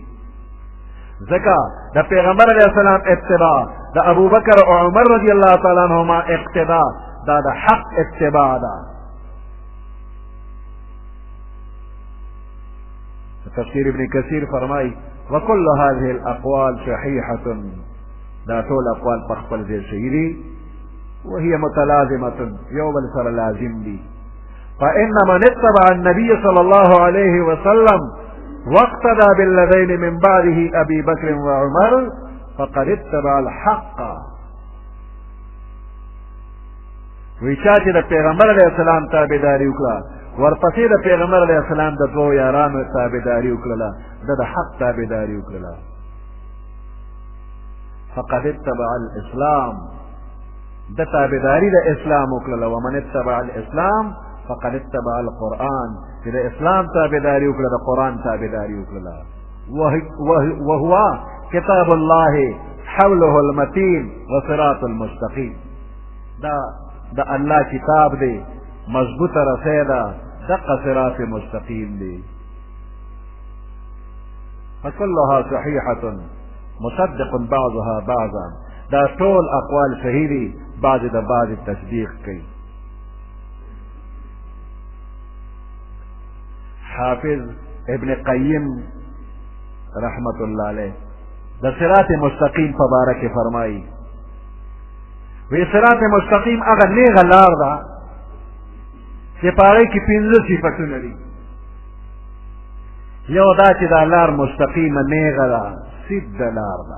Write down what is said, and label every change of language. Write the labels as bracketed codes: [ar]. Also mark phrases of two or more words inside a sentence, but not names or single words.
[ps] ځکه د پیغمبر [ar] علیه السلام [ps] اتباع، د ابوبکر او عمر [ar] رضی الله تعالی عنهما [ps] اقتداء، دا د حق اتباع ده. تفسیر ابن کثیر فرمای [ar] وکل هذه الاقوال صحیحة، [ps] دا ټول اقوال په خپل ځای صحیح دي. [ar] وهي متلازمة، [ps] یو بل سره لازم دي. [ar] فإن من اتبع النبي صلى الله عليه وسلم واقتدى بالذين من بعده أبي بكر وعمر فقد اتبع الحق. [ps] ویچا چې د پیغمبر [ar] علیه السلام [ps] تابعداري وکړه، ورپسې د پیغمبر [ar] علیه السلام [ps] د دوو یارانو تابعداري وکړله، د حق تابعداري وکړله، [ar] فقد اتبع الاسلام، [ps] د تابعداري د اسلام وکړله. [ar] ومن اتبع الاسلام فقد اتبع القرآن، [ps] چې د اسلام تابعداري وکړه، د قرآن تابعداري وکړه. [ar] وهو کتاب الله حوله المتین وصراط المستقیم، [ps] دا د الله کتاب دی، مضبوطه رسی ده، دقه صراط مستقیم دی. [ar] فكلها صحیحة مصدق بعضها بعضا، [ps] دا ټول اقوال صحیح دي، بعض د بعض تصدیق کوي. حافظ ابن قیم [ar] رحمت اللہ علیہ [ps] د صراط مستقیم په باره کې فرمایي وی صراط مستقیم هغه نیغه لار ده چې په هغې کې 5 صفتونه دي. یو دا چې دا لار مستقیمه نیغه ده، سیده لار ده.